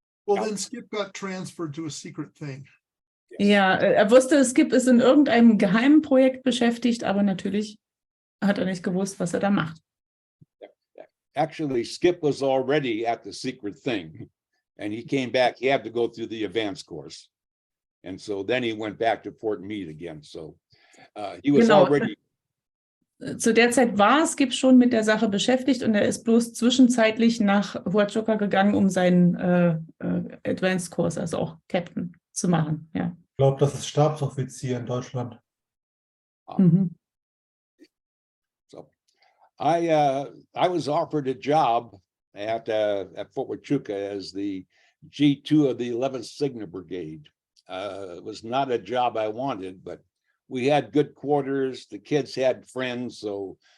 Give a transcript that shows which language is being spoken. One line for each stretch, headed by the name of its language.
English: Well, then Skip got transferred to a secret thing.
German: Ja, er wusste, Skip ist in irgendeinem geheimen Projekt beschäftigt, aber natürlich hat er nicht gewusst, was er da macht.
English: Actually, Skip was already at the secret thing, and he came back. He had to go through the advanced course, and so then he went back to Fort Meade again. So he was already.
German: Zu der Zeit war Skip schon mit der Sache beschäftigt, und er ist bloß zwischenzeitlich nach Huachuca gegangen, um seinen Advanced-Kurs, also auch Captain, zu machen. Ja. Ich glaube, das ist Stabsoffizier in Deutschland. Mhm.
English: So I was offered a job at Fort Huachuca as the G2 of the 11th Signal Brigade. It was not a job I wanted, but we had good quarters. The kids had friends, so